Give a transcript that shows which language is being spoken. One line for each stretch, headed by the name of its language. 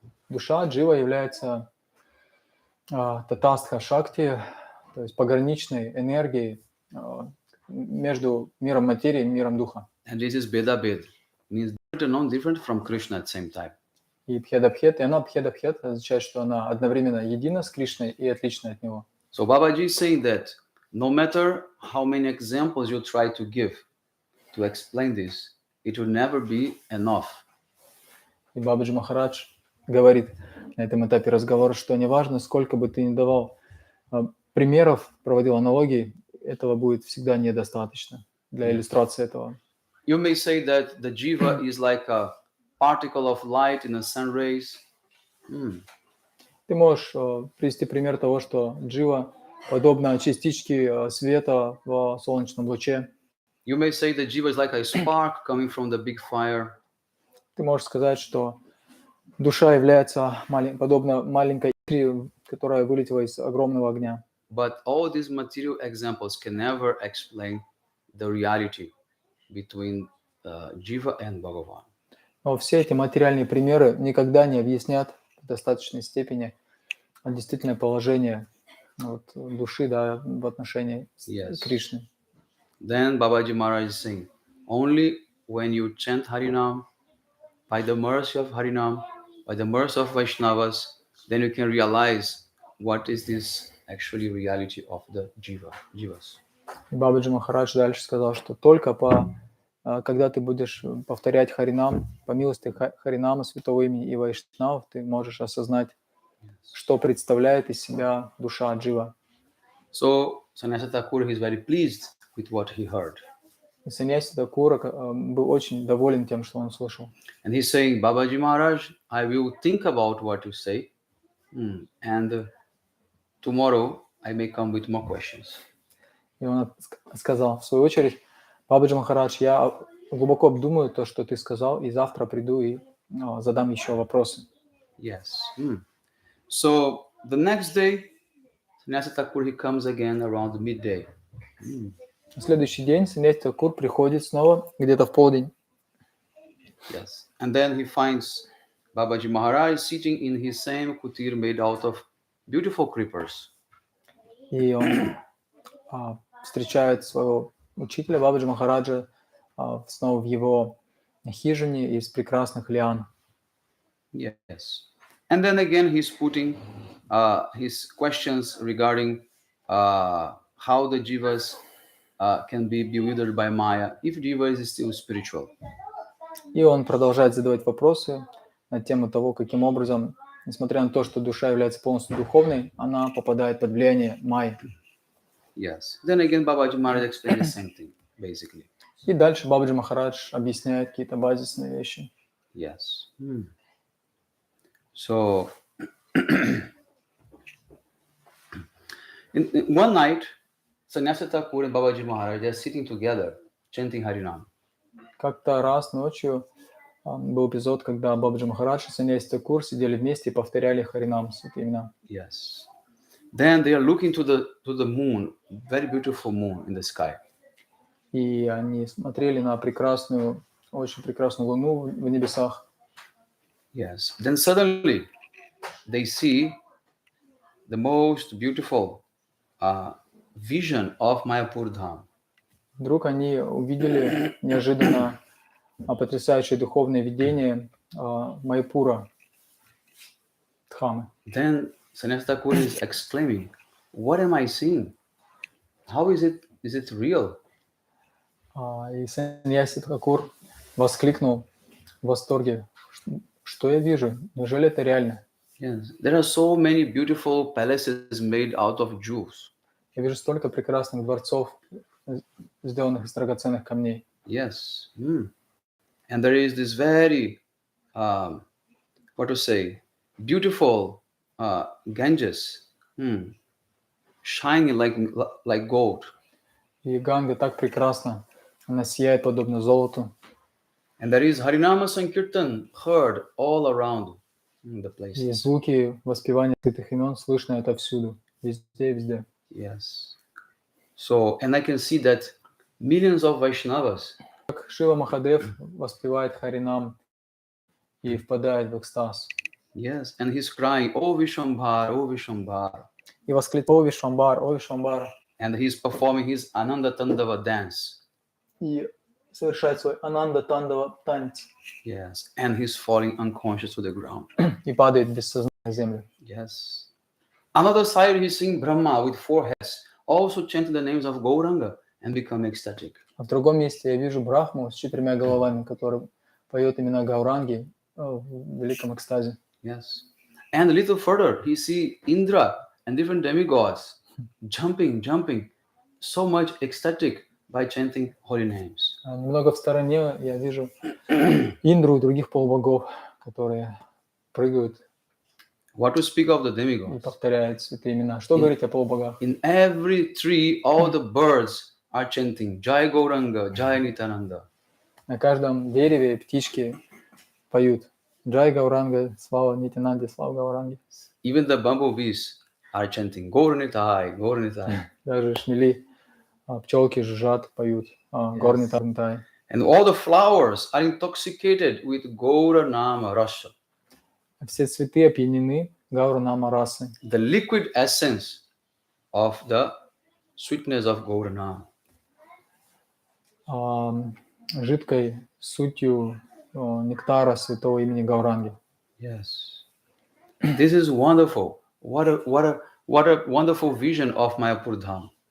Russian: Душа Джива является татастха шакти, то есть пограничной энергией между миром материи и миром духа.
English: And this is Beda Bed, means different from Krishna at the same time.
Russian: И Бхедабхет, и она Бхедабхет означает, что она одновременно едина с Кришной и отлична от него.
English: So Babaji is saying that no matter how many examples you try to give to explain this, it will never be enough.
Russian: И Бабаджи Махарадж говорит на этом этапе разговора, что неважно, сколько бы ты ни давал примеров, проводил аналогий, этого будет всегда недостаточно для иллюстрации этого.
English: You may say that the Jiva is like a particle of light in the sun rays.
Russian: Ты можешь привести пример того, что Джива подобна частичке света в солнечном луче.
English: You may say that Jiva is like a spark coming from the big fire.
Russian: Ты можешь сказать, что душа является подобна маленькой искре, которая вылетела из огромного огня.
English: But all these material examples can never explain the reality between Jiva and Bhagavan.
Russian: Но все эти материальные примеры никогда не объяснят в достаточной степени действительное положение души, да, в отношении Кришны.
English: Then Babaji Maharaj is saying, only when you chant Harinam, by the mercy of Harinam, by the mercy of Vaishnavas, then you can realize what is this actually reality of the Jivas.
Russian: И Бабаджи Махарадж дальше сказал, что только когда ты будешь повторять Харинам, по милости Харинама, Святого Имени и Вайшнав, ты можешь осознать, что представляет из себя душа Джива.
English: So Sannyasa Thakur is very pleased with what he heard.
Russian: И Саньяси Такура был очень доволен тем, что он слышал.
English: And he's saying, Babaji Maharaj, I will think about what you say, and tomorrow I may come with more questions.
Russian: И он сказал, в свою очередь, Бабаджи Махарадж, я глубоко обдумаю то, что ты сказал, и завтра приду и задам еще вопросы.
English: Yes. So the next day, Sannyasa Thakur, he comes again around midday.
Russian: На следующий день Саньяси Такур приходит снова где-то в полдень.
English: Yes. And then he finds Babaji Maharaj sitting in his same kutir made out of beautiful creepers.
Russian: И он встречает своего учителя Бабаджи Махараджа снова в его хижине из прекрасных лиан.
English: Yes. And then again he's putting his questions regarding how the jivas can be bewildered by Maya if jiva is still spiritual.
Russian: И он продолжает задавать вопросы на тему того, каким образом, несмотря на то, что душа является полностью духовной, она попадает под влияние майи.
English: Yes. Then again Babaji Maharaj explains the same thing, basically.
Russian: И дальше Бабаджи Махарадж объясняет какие-то базисные вещи.
English: Yes. So One night, Sannyasa Thakur and Babaji Maharaj are sitting together, chanting Harinam.
Russian: Как-то раз ночью был эпизод, когда Бабаджи Махарадж и Саньяси Такур сидели вместе и повторяли Харинам, святые имена.
English: Yes. Then they are looking to the moon, very beautiful moon in the sky.
Russian: И они смотрели на прекрасную, очень прекрасную луну в небесах.
English: Yes. Then suddenly they see the most beautiful vision of Mayapur Dham.
Russian: Вдруг они увидели неожиданно потрясающее духовное видение Майпура, Дхамы.
English: Then Sannyasa Thakur is exclaiming, "What am I seeing? How is it? Is it real?"
Russian: И Саньяси Такур воскликнул в восторге: что я вижу? Неужели это реально?
English: Yes. There are so many beautiful palaces made out of jewels.
Russian: Я вижу столько прекрасных дворцов, сделанных из драгоценных камней.
English: Yes. And there is this very, what to say, beautiful Ganges, shining like gold.
Russian: И Ганга так прекрасна, она сияет подобно золоту.
English: And there is Harinama Sankirtan heard all around the place.
Russian: И звуки воспевания святых имен слышно отовсюду, везде, везде.
English: Yes. So, and I can see that millions of Vaishnavas.
Russian: Как Шива Махадев воспевает Харинам и впадает в экстаз.
English: Yes, and he's crying, "Oh Vishwambhar, oh Vishwambhar."
Russian: И восклицает: «О Вишвамбар, о Вишвамбар!»
English: And he's performing his Ananda Tandava dance.
Russian: И совершает свой Ананда Тандава танец.
English: Yes, and he's falling unconscious to the ground.
Russian: И падает без сознания на землю.
English: Yes. Another side, he's seeing Brahma with 4 heads, also chanting the names of Gauranga and becoming ecstatic.
Russian: А в другом месте я вижу Брахму с 4 головами, который поет имена Гауранги в великом экстазе.
English: Yes. And a little further, he see Indra and different demigods jumping, so much ecstatic by chanting holy names.
Russian: Немного в стороне я вижу Индру и других полубогов, которые прыгают
English: What to speak of the
Russian: и
English: demigods?
Russian: повторяют святые имена. Что говорить о полубогах?
English: In every tree, all the birds are chanting Jai Gauranga, Jai Nityananda.
Russian: На каждом дереве птички поют Джай Гауранга, слава Нитянанде, слава Гауранге.
English: Even the bumblebees are chanting Gauranitai, Gauranitai.
Russian: Даже шмели, пчелки жужжат, поют Горнитай.
English: And all the flowers are intoxicated with Gaura Nama Rasa.
Russian: Все цветы опьянены Гаура Нама расы.
English: The liquid essence of the sweetness of Gaura Nama.
Russian: Жидкой сутью нектара святого имени Гауранги.
English: Yes. This is wonderful. What a wonderful vision of Mayapur Dham.